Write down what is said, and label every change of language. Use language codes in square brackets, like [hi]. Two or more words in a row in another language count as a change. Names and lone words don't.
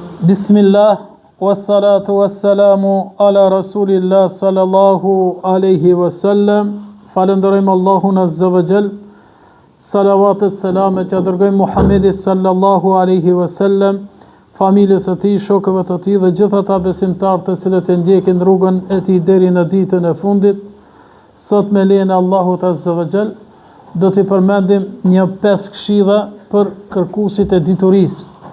[ar] بسم الله، والصلاة والسلام على رسول الله صلى الله عليه وسلم. [sq] Falenderojmë Allahun [ar] عز وجل. [sq] Salavatet, selamet ja dërgojmë Muhammedit [ar] صلى الله عليه وسلم, [sq] familjes së tij, shokëve të tij dhe gjithë ata besimtarë të cilët e ndjekin rrugën e tij deri në ditën e fundit. Sot me lejen e Allahut [ar] عز وجل [sq] do t'i përmendim një 5 këshilla për kërkuesit e diturisë.